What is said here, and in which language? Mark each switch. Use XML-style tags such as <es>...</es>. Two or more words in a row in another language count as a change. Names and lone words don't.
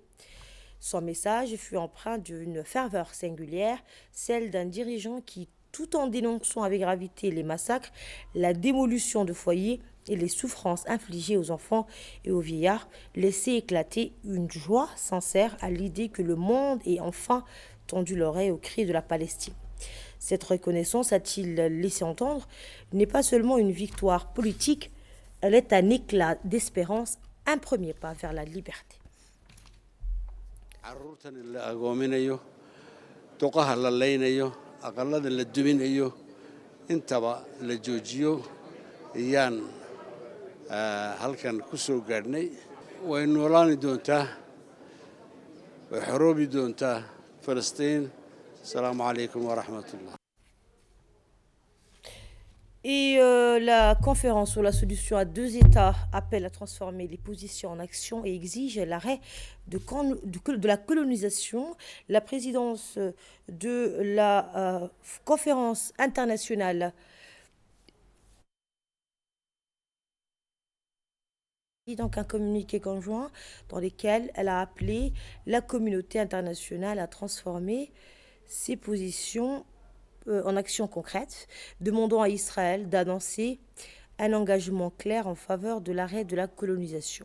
<fr>Son message fut empreint d'une ferveur singulière, celle d'un dirigeant qui, tout en dénonçant avec gravité les massacres, la démolition de foyers et les souffrances infligées aux enfants et aux vieillards, laissait éclater une joie sincère à l'idée que le monde ait enfin tendu l'oreille aux cris de la Palestine. Cette reconnaissance, a-t-il laissé entendre, n'est pas seulement une victoire politique, elle est un éclat d'espérance, un premier pas vers la liberté.</fr> <so>caruurtan la agoominayo duqaha la laynayo aqalada la duminayo intaba la joojiyo ayaan halkan ku soo gaadhnay way noolaani doontaa way xoroobi doontaa Falastiin.</so> <ar>Assalamu alaikum wa rahmatullah.</ar> <fr>Et la conférence sur la solution à deux États appelle à transformer les positions en action et exige l'arrêt de la colonisation. La présidence de la conférence internationale donc un communiqué conjoint dans lequel elle a appelé la communauté internationale à transformer ses positions en actions concrètes, demandant à Israël d'annoncer un engagement clair en faveur de l'arrêt de la colonisation.</fr>